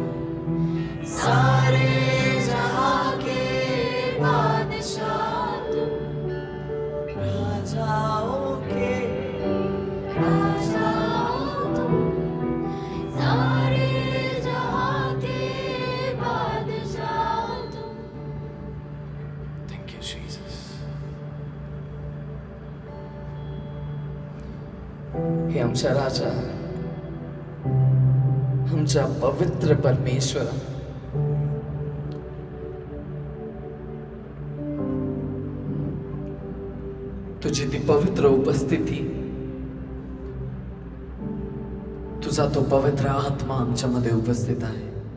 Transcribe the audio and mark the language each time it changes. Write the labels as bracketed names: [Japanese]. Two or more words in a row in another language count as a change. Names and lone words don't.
[Hindi] सारे जहां के बादशाह तू राजा ओके राजा तू सारे जहां के बादशाह तू [English] thank you Jesus [Marathi] हे आमच्या राजा आमच्या पवित्र परमेश्वरा तुझी ती पवित्र उपस्थिती तुझा तो पवित्र आत्मा आमच्यामध्ये उपस्थित आहे